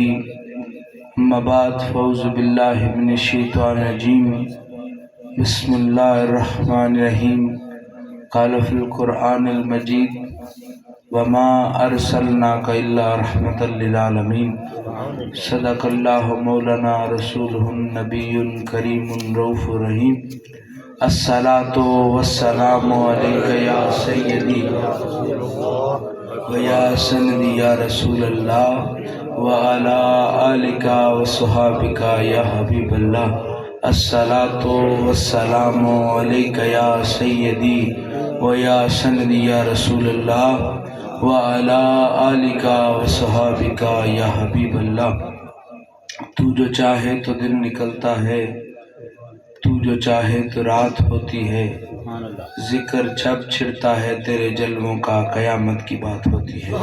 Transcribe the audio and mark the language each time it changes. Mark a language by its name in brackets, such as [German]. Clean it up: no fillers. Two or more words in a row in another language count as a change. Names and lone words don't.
[Arabic] اما بعد فوز باللہ من الشیطان الرجیم بسم اللہ الرحمن الرحیم قال فی القرآن المجید وما ارسلناک الا رحمتا للعالمین صدق اللہ مولانا رسولہ النبی الکریم رؤوف الرحیم الصلاة والسلام علیک یا سیدی ویا سندی یا رسول اللہ وعلی آلک وصحابک یا حبیب اللہ الصلاة والسلام علیک یا سیدی ویا سندی یا رسول اللہ وعلی آلک وصحابک یا حبیب اللہ۔ [Urdu] تو جو چاہے تو دن نکلتا ہے، تو جو چاہے تو رات ہوتی ہے، ذکر جب چھڑتا ہے تیرے جلووں کا قیامت کی بات ہوتی ہے۔